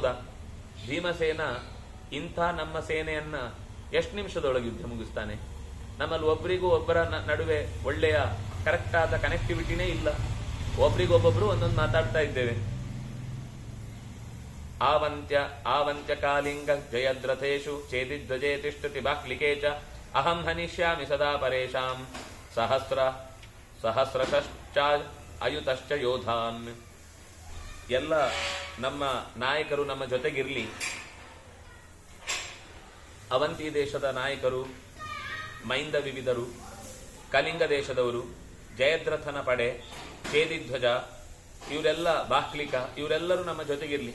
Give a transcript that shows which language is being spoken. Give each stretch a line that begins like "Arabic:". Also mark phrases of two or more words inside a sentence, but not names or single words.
Kannada: ಭೀಮಸೇನ ಇಂಥ ನಮ್ಮ ಸೇನೆಯನ್ನ ಎಷ್ಟು ನಿಮಿಷದೊಳಗೆ ಯುದ್ಧ ಮುಗಿಸ್ತಾನೆ? ನಮ್ಮಲ್ಲಿ ಒಬ್ಬರಿಗೂ ಒಬ್ಬರ ನಡುವೆ ಒಳ್ಳೆಯ ಕರೆಕ್ಟ್ ಆದ ಕನೆಕ್ಟಿವಿಟಿನೇ ಇಲ್ಲ. ಒಬ್ರಿಗೊಬ್ಬೊಬ್ರು ಒಂದೊಂದು ಮಾತಾಡ್ತಾ ಇದ್ದೇವೆ.
Sanskrit: ಆವಂತ್ಯ ಕಾಲಿಂಗ ಜಯದ್ರಥೇಶು ಚೇದಿಧ್ವಜೇ ತಿಷ್ಠತಿ ಬಾಕ್ಲಿಕೆ ಚ ಅಹಂ ಹನಿಷ್ಯಾಮಿ ಸದಾ ಪರೇಶಾಂ ಸಹಸ್ರಶ್ಚ ಅಯುತಶ್ಚ ಯೋಧಾನ್.
Kannada: ಎಲ್ಲ ನಮ್ಮ ನಾಯಕರು ನಮ್ಮ ಜೊತೆಗಿರ್ಲಿ. ಅವಂತಿ ದೇಶದ ನಾಯಕರು, ಮೈಂದ ವಿವಿಧರು, ಕಲಿಂಗ ದೇಶದವರು, ಜಯದ್ರಥನ ಪಡೆ, ಚೇದಿಧ್ವಜ, ಇವರೆಲ್ಲ ಬಾಹ್ಲಿಕ, ಇವರೆಲ್ಲರೂ ನಮ್ಮ ಜೊತೆಗಿರ್ಲಿ.